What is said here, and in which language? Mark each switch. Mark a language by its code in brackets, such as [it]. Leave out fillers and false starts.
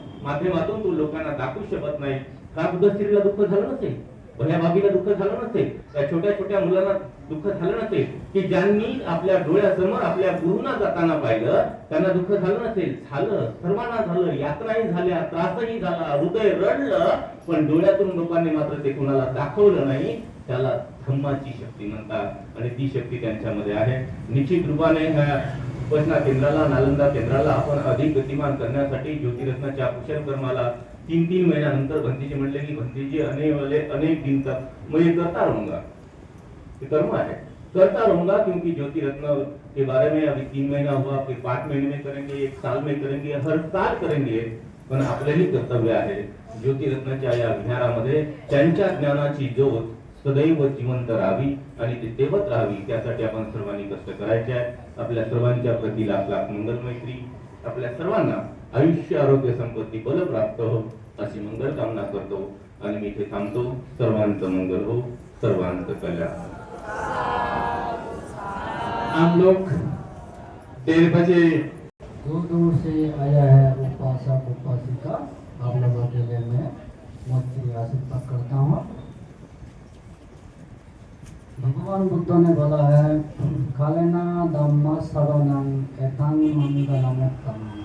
[mr] माध्यमातून तो लोकांना दाखवू शकत नाही. का बुद्ध स्त्रीला दुःख झालं नसेल, भल्या भाभीला दुःख झालं नसेल, त्या छोट्या छोट्या मुलांना दुःख झालं नसेल, की ज्यांनी आपल्या डोळ्यासमोर आपल्या गुरुंना जाताना पाहिलं त्यांना दुःख झालं नसेल. झालं, सर्वांना झालं, यातनाही झाल्या, त्रासही झाला, हृदय रडलं, पण डोळ्यातून लोकांनी मात्र ते कुणाला दाखवलं नाही. त्याला धम्माची शक्ती म्हणतात आणि ती शक्ती त्यांच्यामध्ये आहे. निश्चित रूपाने ह्या उपासना केंद्राला, नालंदा केंद्राला आपण अधिक गतिमान करण्यासाठी ज्योतिरत्नाच्या कुशल कर्माला 3 महीनों भंतीजी म्हणले की भंतीजी [hi] अनेक दिन तक मैं ये करता रहूंगा, ये कर्म है, करता रहूंगा, क्योंकि ज्योति रत्न के बारे में अभी 3 महीना हुआ, फिर 5 महीने में करेंगे, 1 साल में करेंगे, हर साल करेंगे. [mr] पण आपलंही कर्तव्य आहे ज्योतिरत्नाच्या या विहारामध्ये त्यांच्या ज्ञानाची ज्योत सदैव जिवंत राहावी आणि ती तेवत राहावी, त्यासाठी आपण सर्वांनी कष्ट करायचे आहे. आपल्या सर्वांच्या प्रती लाख लाख मंगल मैत्री. आपल्या सर्वांना आयुष्य, आरोग्य, संपत्ती, बल प्राप्त हो अशी मंगल कामना करतो आणि मी इथे थांबतो. सर्वांचं मंगल हो, सर्वांचं कल्याण. [hi] हम लोग 1:30 बजे दूर दूर से आया है उपासक उपासिका, आप लोगों के लिए मैं मोदी आशीर्वाद करता हूँ. भगवान बुद्ध ने बोला है कालेना धम्म श्रवणं एतं मंगलमुत्तम.